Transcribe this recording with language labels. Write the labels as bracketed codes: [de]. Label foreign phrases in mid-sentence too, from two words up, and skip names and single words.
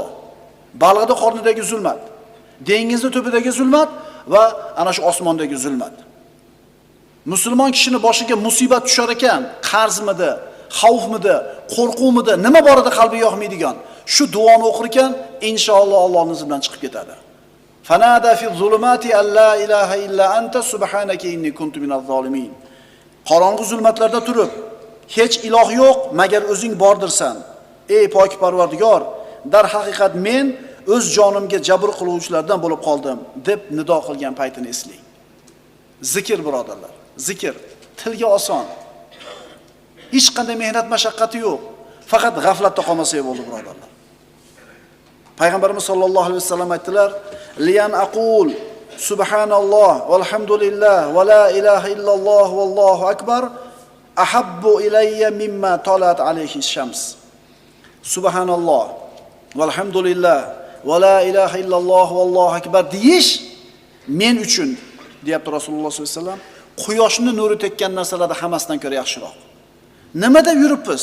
[uz] Balg'ada qornidagi zulmat, dengizning tubidagi zulmat va ana shu osmondagi zulmat. Musulmon kishining boshiga musibat tushar ekan, qarzmidi, xavfmidi, qo'rquvmidi, nima borida qalbi yoqmaydigan, shu duoni o'qir ekan, inshaalloh Allohning izidan chiqib ketadi. [ar] فنادى في الظلمات أن لا إله إلا أنت سبحانك إني كنت من الظالمين. [uz] Qorong'u zulmatlarda turib, hech iloh yo'q magar o'zing bordirsan. Ey pok Parvardigor, dar haqiqat men o'z jonimga jabr qiluvchilardan bo'lib qoldim deb nido qilgan paytini eslang. Zikr birodarlar, zikr tilga oson. Hech qanday mehnat mashaqqati yo'q. Faqat g'aflatda qolmasak bo'ldi birodarlar. [ar] Payg'ambarimiz صلى الله عليه وسلم aytdilar: "لأن أقول سبحان الله والحمد لله ولا إله إلا الله والله أكبر أحب إلي مما طلعت عليه الشمس." سبحان الله والحمد لله ولا إله إلا الله والله أكبر [uz] deyish men uchun, deyapti Rasululloh [ar] صلى الله عليه وسلم, [uz] quyoshning nuri tekkan narsalarda hammasidan ko'ra yaxshiroq. Nimada yuribmiz?